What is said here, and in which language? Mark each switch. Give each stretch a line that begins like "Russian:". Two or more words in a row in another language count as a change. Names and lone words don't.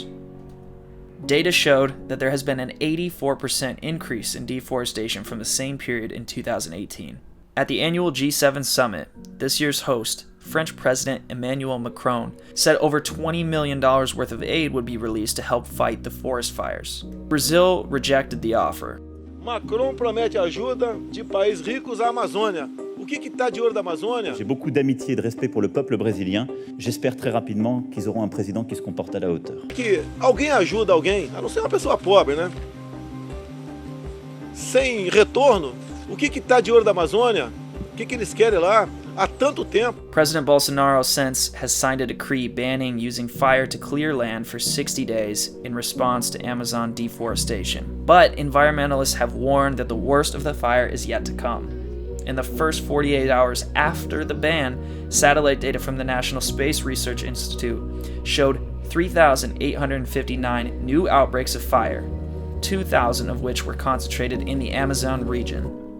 English: Data showed that there has been an 84% increase in deforestation from the same period in 2018. At the annual G7 summit, this year's host, French President Emmanuel Macron, said over $20 million worth of aid would be released to help fight the forest fires. Brazil rejected the offer.
Portuguese: Macron promete ajuda de países ricos à Amazônia. O que está de olho da Amazônia?
French: J'ai beaucoup d'amitié et de respect pour le peuple brésilien. J'espère très rapidement qu'ils auront un président qui se comporte à la hauteur.
Portuguese: Que alguém ajuda alguém, a não ser uma pessoa pobre, né? Sem retorno, o que está de olho da Amazônia? O que eles querem lá? Há tanto tempo.
English: President Bolsonaro since has signed a decree banning using fire to clear land for 60 days in response to Amazon deforestation. But environmentalists have warned that the worst of the fire is yet to come. In the first 48 hours after the ban, satellite data from the National Space Research Institute showed 3,859 new outbreaks of fire, 2,000 of which were concentrated in the Amazon region.